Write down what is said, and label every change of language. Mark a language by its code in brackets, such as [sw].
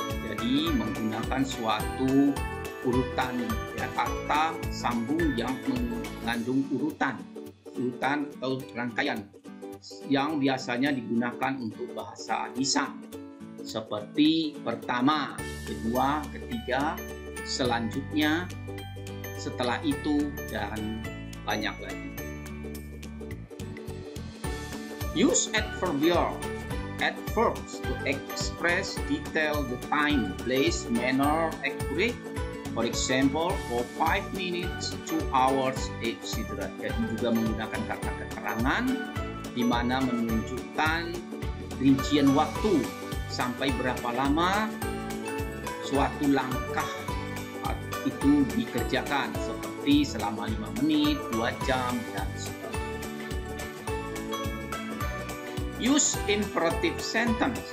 [id] Jadi menggunakan suatu urutan, ya, kata sambung yang mengandung urutan atau rangkaian yang biasanya digunakan untuk bahasa lisan, seperti pertama, kedua, ketiga, selanjutnya, setelah itu, dan banyak lagi. [en] Use adverbial adverbs to express detail the time, place, manner, accurate. For example, for 5 minutes, 2 hours, etc. [id] Jadi juga menggunakan kata keterangan di mana menunjukkan rincian waktu sampai berapa lama suatu langkah itu dikerjakan, seperti selama 5 menit, 2 jam, dan sebagainya. [en] Use imperative sentence.